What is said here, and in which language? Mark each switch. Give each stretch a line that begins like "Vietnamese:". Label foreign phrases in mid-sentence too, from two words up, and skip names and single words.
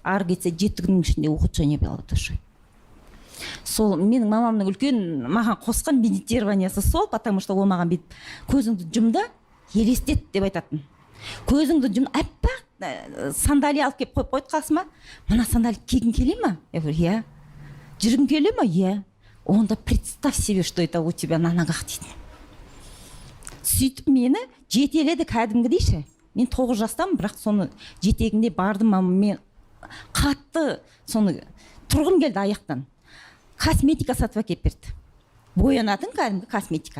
Kazakh: Ары кетсе 7 күннің ішінде ухудшение болады. Сол менің мамамның үлкен маған қосқан медитированиясы сол, потому что ол маған бүйтіп көзіңді жұмда елестет деп айтатын. Көзіңді жұм, аппақ сандалия алып келіп қойып қойды қасыма. Мына сандалия кигің келе ма?
Russian: Я говорю, я.
Kazakh: Жүргің келе ма?
Russian: Я. Онда представь себе, что это у тебя на ногах
Kazakh: дейді. Сөйтіп мені жетеледі кәдімгі дейші. Мен 9 жастамын, бірақ соны жетегінде бардым, мен қатты соны тұрғым келді аяқтан. Косметика сатып әкеліп берді. Боянатын кәдімгі косметика.